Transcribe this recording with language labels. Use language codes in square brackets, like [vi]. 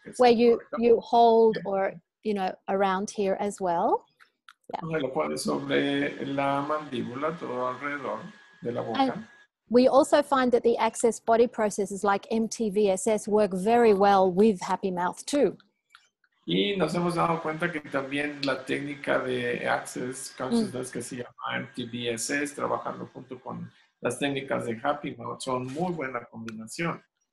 [en] Where you hold or, you know, around here as well. [es] Lo pones sobre la mandíbula, todo alrededor de la boca. [en] And we also find that the access body processes like MTVSS work very well with happy mouth too. [es] Y nos hemos dado cuenta que también la técnica de Access Consciousness que se llama MTVSS, trabajando junto con las técnicas de Happy Mouth, son muy buena combinación.